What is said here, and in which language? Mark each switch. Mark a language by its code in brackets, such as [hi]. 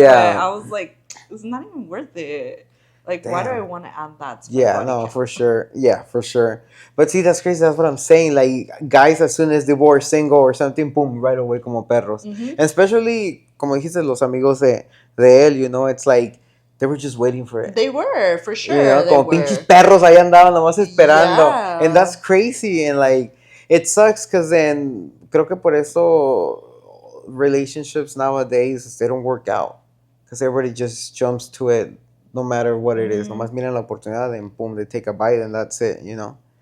[en] But I was like, it's not even worth it. Like, why do I want to add that to my body count? For sure. Yeah, for sure. But see, that's crazy. That's what I'm saying. Like, guys, as soon as divorce, single or something, boom, right away [es] como perros. [en] And especially, [es] como dijiste, los amigos de él, [en] you know, it's like, they were just waiting for it. They were, for sure. You know, [es] como pinches perros ahí andaban nomás esperando. [en] And that's crazy. And, like, it sucks, because then, [es] creo que por eso [en] relationships nowadays, they don't work out. Because everybody just jumps to it, no matter what it is. [es] Nomás miran la oportunidad [en] and boom, they take a bite and that's it, you know?